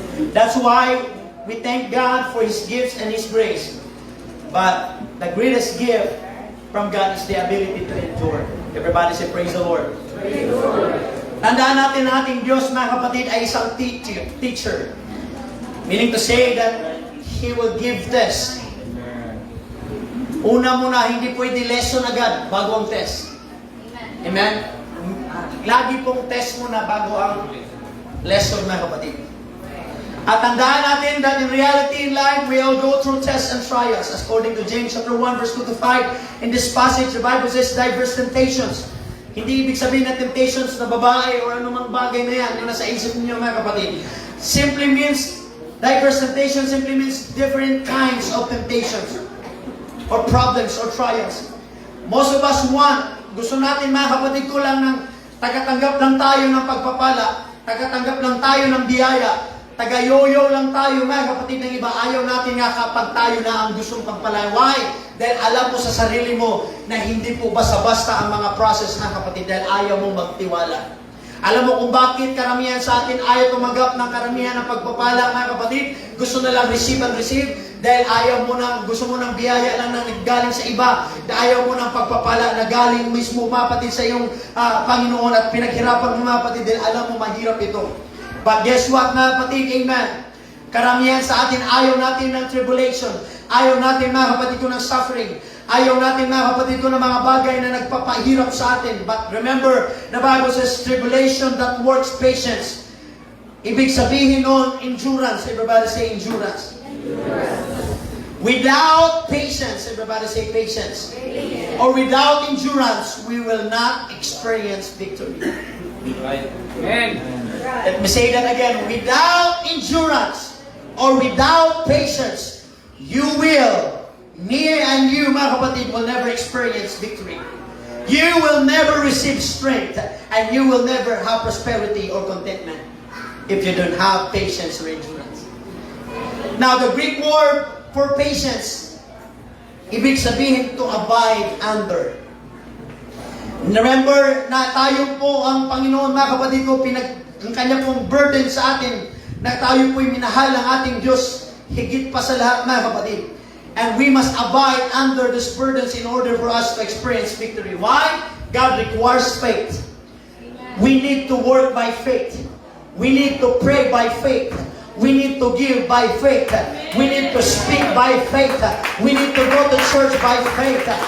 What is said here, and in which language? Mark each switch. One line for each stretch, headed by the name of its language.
English: That's why we thank God for His gifts and His grace. But the greatest gift from God is the ability to endure. Everybody say, praise the Lord. Praise the Lord.
Filipino: Tandaan natin na ating Diyos, mga kapatid, ay isang teacher.
English: Meaning to say that He will give test.
Filipino: Una muna, hindi pwede lesson agad bago ang test. Amen? Lagi pong test muna bago ang lesson, mga kapatid. At tandaan natin
English: that in reality in life, we all go through tests and trials. According to James chapter 1, verse 2 to 5, in this passage, the Bible says diverse temptations.
Filipino: Hindi ibig sabihin na temptations na babae o anumang bagay na yan, yung nasa isip niyo, mga kapatid.
English: Simply means, diverse temptations simply means different kinds of temptations or problems or trials. Most of us want,
Filipino: gusto natin, mga kapatid ko, lang ng Tagatanggap lang tayo ng pagpapala. Tagatanggap lang tayo ng biyaya. Tagayoyo lang tayo, mga kapatid ng iba. Ayaw natin nga kapag tayo na ang gustong pagpalain.
English: Why?
Filipino: Dahil alam mo sa sarili mo na hindi po basta-basta ang mga process na kapatid dahil ayaw mong magtiwala. Alam mo kung bakit karamihan sa atin ayaw tumanggap ng karamihan ng pagpapala, mga kapatid? Gusto na lang
English: receive and receive
Filipino: dahil ayaw mo nang, gusto mo ng biyaya lang na galing sa iba. Ayaw mo ng pagpapala na galing mismo, mga kapatid, sa iyong Panginoon at pinaghirapan mo, mga kapatid, dahil alam mo mahirap ito.
English: But guess what,
Filipino: mga kapatid? Amen. Karamihan sa atin, ayaw natin ng tribulation. Ayaw natin, mga kapatid ko, ng suffering. Ayaw natin, mga kapatid ko, ng mga bagay na nagpapahirap sa atin.
English: But remember, the Bible says, tribulation that works patience.
Filipino: Ibig sabihin nun,
English: endurance. Everybody say endurance. Without patience, everybody say patience. Or without endurance, we will not experience victory. Right. Amen. Let me say that again. Without endurance or without patience, you will, me and you,
Filipino: mga kapatid,
English: will never experience victory. You will never receive strength and you will never have prosperity or contentment if you don't have patience or endurance. Now, the Greek word for patience,
Filipino: ibig sabihin
English: to abide under.
Filipino: Remember na tayo po ang Panginoon, mga kapatid ko, ang kanya pong burden sa atin na tayo po'y minahal ng ating Diyos higit pa sa lahat, mga kapatid.
English: And we must abide under these burdens in order for us to experience victory. Why? God requires faith. We need to work by faith. We need to pray by faith. We need to give by faith. We need to speak by faith. We need to go to church by faith.